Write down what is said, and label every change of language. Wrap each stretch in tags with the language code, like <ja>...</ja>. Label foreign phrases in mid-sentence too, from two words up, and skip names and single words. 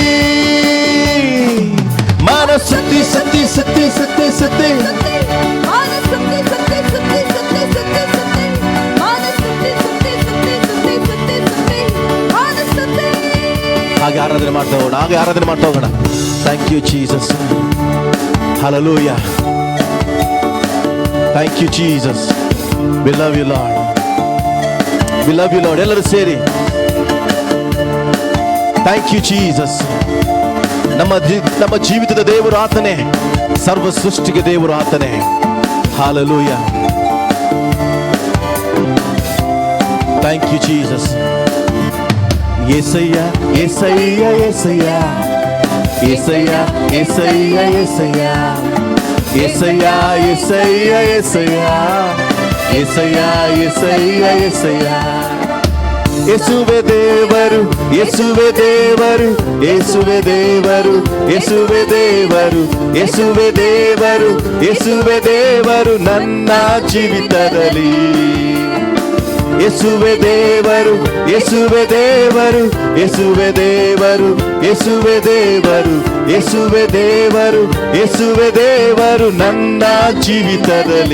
<kn>ಮನ ಸುತ್ತಿ ಸುತ್ತಿ ಸುತ್ತಿ ಸುತ್ತಿ ಸುತ್ತಿ ಹಾಗೆ ಆರಾಧನೆ ಮಾಡ್ತಾ ಹೋಗೋಣ, ಹಾಗೆ ಆರಾಧನೆ ಮಾಡ್ತಾ ಹೋಗೋಣ.</kn> <en>Thank you Jesus, hallelujah. Thank you Jesus, we love you Lord, we love you Lord.</en> <kn>ಎಲ್ಲರೂ ಸೇರಿ</kn> <en>thank you Jesus.</en> <kn>ನಮ್ಮ ಜೀವಿತದ ದೇವರು ಆತನೇ, ಸರ್ವ ಸೃಷ್ಟಿಗೆ ದೇವರು ಆತನೇ.</kn> <en>Hallelujah. Thank you Jesus.</en> <te>యేసయ్యా యేసయ్యా యేసయ్యా యేసయ్యా యేసయ్యా యేసయ్యా యేసయ్యా యేసయ్యా యేసయ్యా యేసయ్యా యేసయ్యా యేసయ్యా.</te> <kn>ಯೇಸುವೆ ದೇವರು, ಯೇಸುವೆ ದೇವರು, ಯೇಸುವೆ ದೇವರು, ಯೇಸುವೆ ದೇವರು, ಯೇಸುವೆ ದೇವರು, యేసువే ದೇವರು ನನ್ನ ಜೀವಿತದಲ್ಲಿ. ಯೇಸುವೆ ದೇವರು, ಯೇಸುವೆ ದೇವರು, ಯೇಸುವೆ ದೇವರು, ಯೇಸುವೆ ದೇವರು, ಯೇಸುವೆ ದೇವರು, ಯೇಸುವೆ ದೇವರು ನನ್ನ ಜೀವಿತದಲ್ಲಿ.</kn>